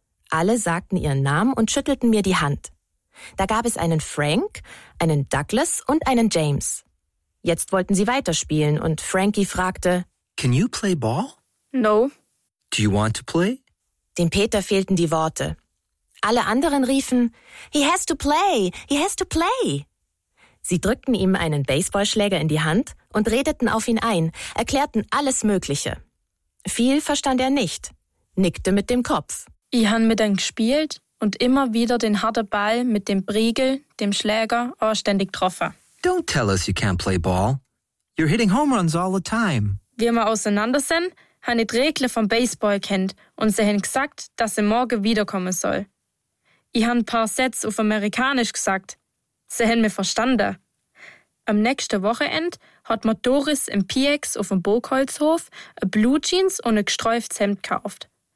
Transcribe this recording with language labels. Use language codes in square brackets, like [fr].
[de] Alle sagten ihren Namen und schüttelten mir die Hand. Da gab es einen Frank, einen Douglas und einen James. Jetzt wollten sie weiterspielen und Frankie fragte, [en] Can you play ball? No. Do you want to play? [de] Dem Peter fehlten die Worte. Alle anderen riefen, [en] He has to play! He has to play! [de] Sie drückten ihm einen Baseballschläger in die Hand und redeten auf ihn ein, erklärten alles Mögliche. Viel verstand er nicht, nickte mit dem Kopf. Ich han mit ihm gespielt und immer wieder den harten Ball mit dem Priegel, dem Schläger, ständig getroffen. [en] Don't tell us you can't play ball. You're hitting home runs all the time. [de] Wie wir auseinander sind, han ich die Regeln vom Baseball kennt und sie haben gesagt, dass sie morgen wiederkommen soll. Ich han ein paar Sätze auf Amerikanisch gesagt. Sie haben mich verstanden. Am nächsten Wochenende hat mir Doris im PX auf dem Burgholzhof ein Blue Jeans und ein gestreiftes Hemd gekauft.